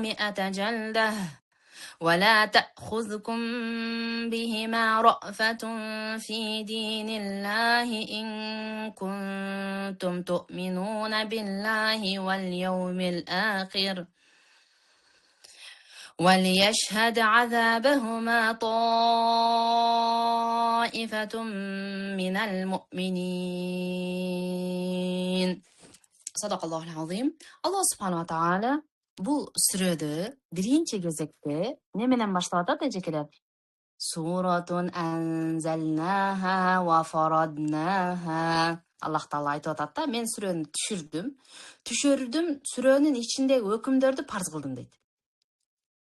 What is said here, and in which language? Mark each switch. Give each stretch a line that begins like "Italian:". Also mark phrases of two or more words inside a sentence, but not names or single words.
Arabic: 100 جلدة ولا تأخذكم بهما رأفة في دين الله إن كنتم تؤمنون بالله واليوم الآخر وليشهد عذابهما طائفة من المؤمنين. صدق الله العظيم. الله سبحانه وتعالى
Kyrgyz: bu сүрөдө биринчи кезекте не менен баштап атат эжекелер?
Arabic: سورة أنزلناها وفرضناها.
Kyrgyz: Аллах Таала айтып атат да, мен сүрөнү түшүрдүм, сүрөнүн ичиндеги өкүмдөрдү парз кылдым дейт.